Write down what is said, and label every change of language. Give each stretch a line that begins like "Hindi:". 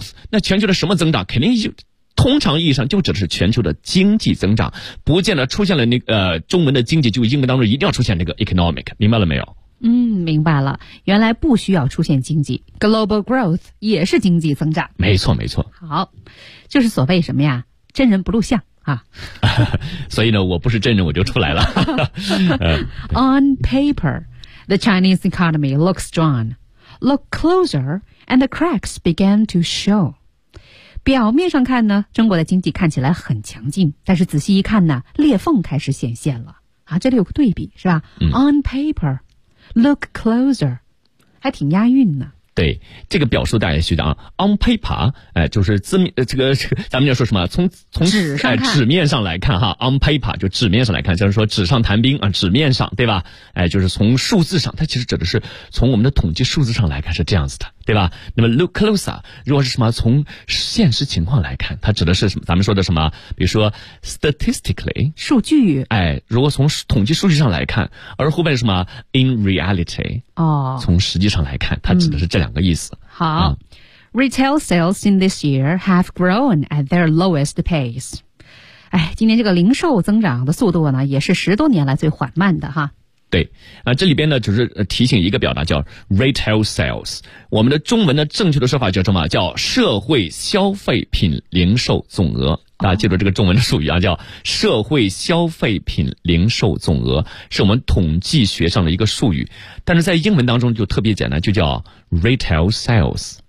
Chinese: 那全球的什么增长肯定就通常意义上就指的是全球的经济增长，不见得出现了那个中文的经济就英文当中一定要出现这个 economic， 明白了没有？嗯，明白了，原来不需要出现经济，
English: global growth
Chinese: 也是经济增长。没错没错。好，就是所谓什么呀，真人不露相啊。所以呢，我不是真人我就出来了。
English: On paper the Chinese economy looks strong, look closer and the cracks began to show。
Chinese: 表面上看呢，中国的经济看起来很强劲，但是仔细一看呢，裂缝开始显现了啊！这里有个对比是吧？嗯
English: ，On paper, look closer，
Chinese: 还挺押韵呢。对，这个表述大家记得啊 ，
English: On paper，
Chinese: 就是字面咱们要说什么？从纸上纸面上来看哈 ，
English: On paper
Chinese: 就纸面上来看，就是说纸上谈兵啊，纸面上对吧？就是从数字上，它其实指的是从我们的统计数字上来看是这样子的。对吧？那么
English: look closer，
Chinese: 如果是什么从现实情况来看，它指的是什么？咱们说的什么？比如说 statistically 数据，哎，如果从统计数据上来看，而后面是什么
English: in reality
Chinese: 哦，从实际上来看，它指的是这两个意思。
English: 好 ，retail sales in this year have grown at their lowest pace。
Chinese: 哎，今年这个零售增长的速度呢，也是十多年来最缓慢的哈。对，这里边呢就是提醒一个表达叫
English: retail sales，
Chinese: 我们的中文的正确的说法叫什么？叫社会消费品零售总额。大家记住这个中文的术语啊，叫社会消费品零售总额，是我们统计学上的一个术语，但是在英文当中就特别简单，就叫
English: retail sales。